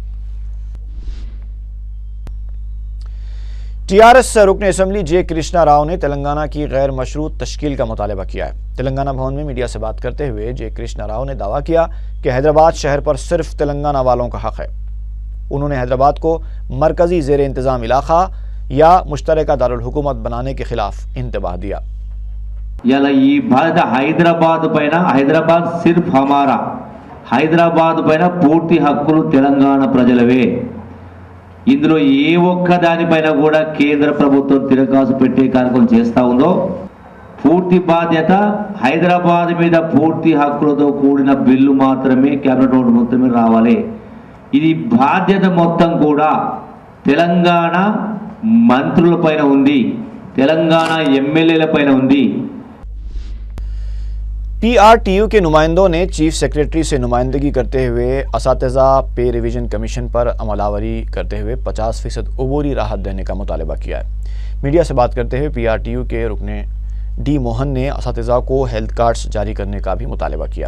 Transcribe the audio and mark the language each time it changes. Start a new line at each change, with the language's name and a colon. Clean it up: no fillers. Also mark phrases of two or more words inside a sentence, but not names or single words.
Urdu: ٹی آر ایس رکن اسمبلی جے کرشنا راؤ نے تلنگانہ کی غیر مشروط تشکیل کا مطالبہ کیا ہے۔ تلنگانہ بھون میں میڈیا سے بات کرتے ہوئے جے کرشنا راؤ نے دعویٰ کیا کہ حیدرآباد شہر پر صرف تلنگانہ والوں کا حق ہے۔ انہوں نے حیدرآباد کو مرکزی زیر انتظام علاقہ یا مشترکہ دارالحکومت بنانے کے خلاف انتباہ دیا۔
Telugu: ఇలా ఈ బాధ్యత హైదరాబాద్
Urdu: صرف ہمارا,
Telugu: హైదరాబాద్ పైన పూర్తి హక్కులు తెలంగాణ ప్రజలవే। ఇందులో ఏ ఒక్క దానిపైన కూడా కేంద్ర ప్రభుత్వం తిరగాసు పెట్టే కార్యక్రమం చేస్తూ ఉందో పూర్తి బాధ్యత హైదరాబాద్ మీద పూర్తి హక్కులతో కూడిన బిల్లు మాత్రమే క్యాబినెట్ నోట్ మొత్తమే రావాలి। ఇది బాధ్యత మొత్తం కూడా తెలంగాణ మంత్రుల పైన ఉంది, తెలంగాణ ఎమ్మెల్యేల పైన ఉంది।
Urdu: پی آر ٹی یو کے نمائندوں نے چیف سیکریٹری سے نمائندگی کرتے ہوئے اساتذہ پے ریویژن کمیشن پر عمل آوری کرتے ہوئے 50% عبوری راحت دینے کا مطالبہ کیا ہے۔ میڈیا سے بات کرتے ہوئے پی آر ٹی یو کے رکن ڈی موہن نے اساتذہ کو ہیلتھ کارڈز جاری کرنے کا بھی مطالبہ کیا۔